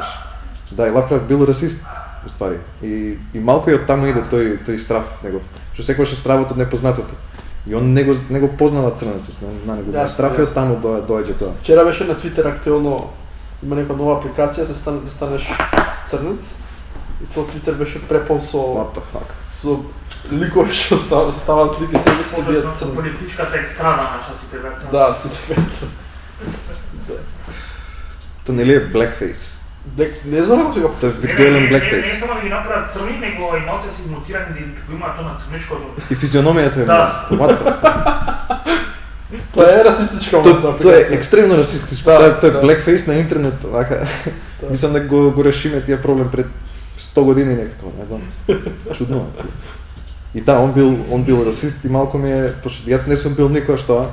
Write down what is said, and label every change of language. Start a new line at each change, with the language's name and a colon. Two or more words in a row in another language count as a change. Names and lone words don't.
Macedonian: Да, и Лавкрафт бил расист, уствари. И малку и од таму иде тој страв негов. Што секогаш е стравот од непознатото. И он не го познава црнецот, на него. Да, страф е од таму доаѓа тоа. Вчера беше на Твитер актуелно, има некоја нова апликација за да станеш црнец. И цел Твитер беше препол со
English: What the fuck?
Macedonian: со ликови што ставаат слики себе си бијат црнци. Политичката екстрада наша сите беа црнци. Да, сите беа црнци. Тоа нели е blackface? Не знам како сега. Тоа е виртуелен blackface. Не само да ги направат црни, него и малце се измутирани да го имаат тоа на црничкото. И физиономијата е. Да.
English: What the fuck?
Macedonian: Тоа е расистичка апликација. Тоа е екстремно расистичко. Тоа е blackface на интернет, така. Мислам дека го решиме тие проблем пред 100 години некако, не знам. Чудно. И да, он бил расист и малку ми е, пошто јас не сум бил никош тоа.